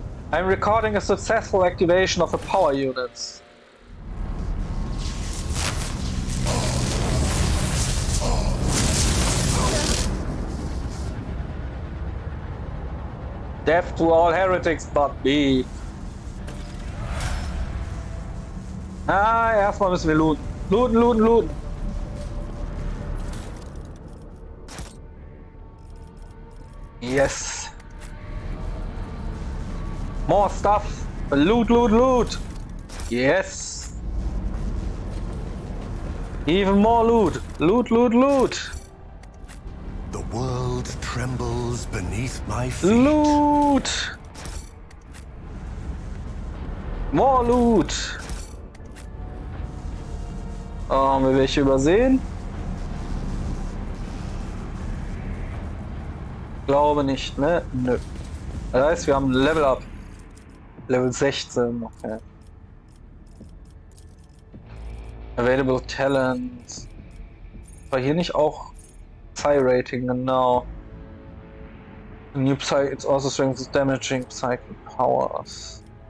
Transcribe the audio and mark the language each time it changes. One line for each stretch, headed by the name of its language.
English: I'm recording a successful activation of the power units. Death to all heretics but me.
German: Erstmal müssen wir looten. Looten.
English: Yes. More stuff. Loot. Yes. Even more loot. Loot. The world trembles beneath my feet. Loot. More loot.
German: Oh, haben wir welche übersehen? Glaube nicht, ne? Nö. Das heißt, wir haben Level Up. Level 16, okay. Available Talents. War hier nicht auch Psi-Rating, genau.
English: New Psy, it's also strengthens damaging psychic powers.